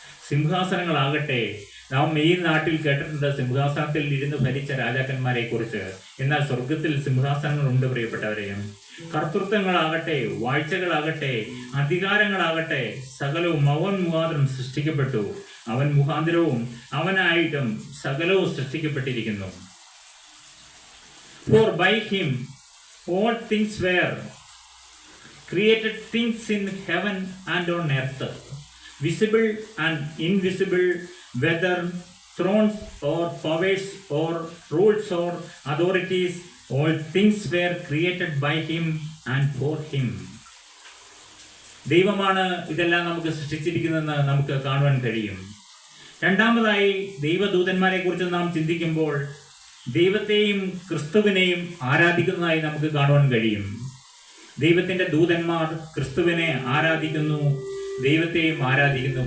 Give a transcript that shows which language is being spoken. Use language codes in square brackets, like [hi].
[ml] സിംഹാസനങ്ങളാകട്ടെ, നാം ഈ നാട്ടിൽ കേട്ടിട്ടുണ്ട് സിംഹാസനത്തിൽ ഇരുന്ന് ഭരിച്ച രാജാക്കന്മാരെ കുറിച്ച്. എന്നാൽ സ്വർഗത്തിൽ സിംഹാസനങ്ങളുണ്ട് പ്രിയപ്പെട്ടവരെ. കർത്തൃത്വങ്ങളാകട്ടെ, വാഴ്ചകളാകട്ടെ, അധികാരങ്ങളാകട്ടെ, സകലവും അവൻ മുഖാന്തരം സൃഷ്ടിക്കപ്പെട്ടു. അവൻ മുഖാന്തരവും അവനായിട്ടും സകലവും സൃഷ്ടിക്കപ്പെട്ടിരിക്കുന്നു. [en] For by him all things were created, things in heaven and on earth, visible and invisible, whether thrones or powers or rules or authorities, all things were created by him and for him. [ml] ദൈവമാണ് ഇതെല്ലാം നമുക്ക് സൃഷ്ടിച്ചിരിക്കുന്നതെന്ന് നമുക്ക് കാണുവാൻ കഴിയും. രണ്ടാമതായി ദൈവദൂതന്മാരെ കുറിച്ച് നാം ചിന്തിക്കുമ്പോൾ ദൈവത്തെയും ക്രിസ്തുവിനെയും ആരാധിക്കുന്നതായി നമുക്ക് കാണുവാൻ കഴിയും. ദൈവത്തിന്റെ ദൂതന്മാർ ക്രിസ്തുവിനെ ആരാധിക്കുന്നു, ദൈവത്തെയും ആരാധിക്കുന്നു.